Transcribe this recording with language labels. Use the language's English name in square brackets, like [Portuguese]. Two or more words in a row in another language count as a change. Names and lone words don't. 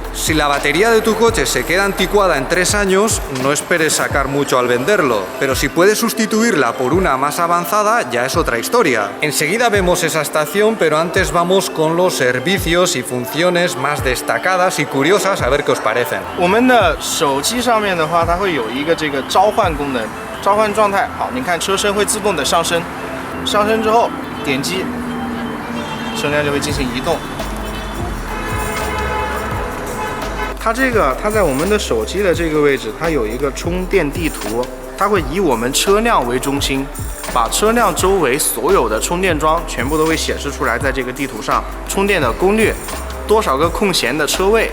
[Spanish] Si la batería de tu coche se queda anticuada en 3 años, no esperes sacar mucho al venderlo, pero si puedes sustituirla por una más avanzada ya es otra historia. Enseguida vemos esa estación, pero antes vamos con los servicios y funciones más destacadas y curiosas, a ver qué os parecen. [Chinese] 我们的手机上面的话，它会有一个这个召唤功能，召唤状态。好，你看车身会自动的上升，上升之后点击，车辆就会进行移动。它在我们的手机的这个位置，它有一个充电地图，它会以我们车辆为中心，把车辆周围所有的充电桩全部都会显示出来，在这个地图上，充电的功率，多少个空闲的车位。